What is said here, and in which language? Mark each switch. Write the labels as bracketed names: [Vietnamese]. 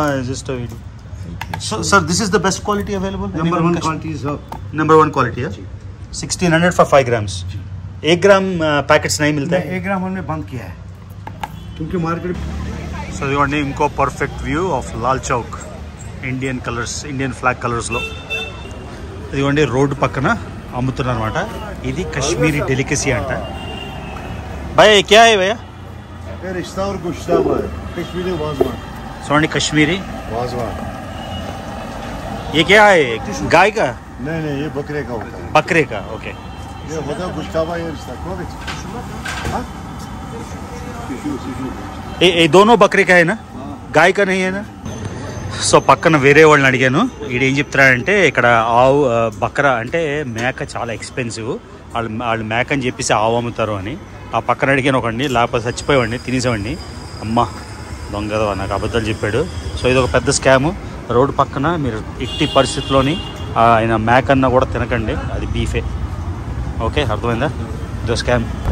[English] Just so sir this is the best quality available? [Hindi] Number 1 quality है. [English] 1600 for 5 grams. [Hindi] 1 gram packets नहीं मिलता है? 1 ग्राम हमने बंद किया है क्योंकि मार्केट. [Telugu] సో ఇదిగోండి ఇంకో perfect view of Lal Chowk, Indian colours, Indian flag కలర్స్లో. ఇదిగోండి రోడ్డు పక్కన అమ్ముతున్నారు అనమాట. ఇది కశ్మీరీ డెలికసీ అంట. [Hindi] భయ్యా క్యా హై భయ్యా? रिश्ता और गुश्ताब है कश्मीरी वाजवान. [Telugu] చూడండి కశ్మీరీ [Hindi] वाजवान. ये क्या है? गाय का? नहीं ये बकरे का होता है. बकरे का. ओके. ये होता है गुश्ताबा. ये रिश्ता को ये दोनों बकरे का है ना, गाय का नहीं है ना? [Telugu] సో పక్కన వేరే వాళ్ళని అడిగాను. వీడు ఏం చెప్తున్నాడంటే ఇక్కడ ఆవు బకరా అంటే మేక చాలా ఎక్స్పెన్సివ్, వాళ్ళు మేక అని చెప్పేసి ఆవు అమ్ముతారు అని. ఆ పక్కన అడిగాను ఒకడిని, లేకపోతే చచ్చిపోయేవాడిని, తినేసేవాడిని. అమ్మ దొంగదో నాకు అబద్ధాలు చెప్పాడు. సో ఇది ఒక పెద్ద స్కాము. రోడ్డు పక్కన మీరు ఎట్టి పరిస్థితుల్లోని ఆయన మేక అన్నా కూడా తినకండి, అది బీఫే. ఓకే అర్థమైందా? ఇదో స్కామ్.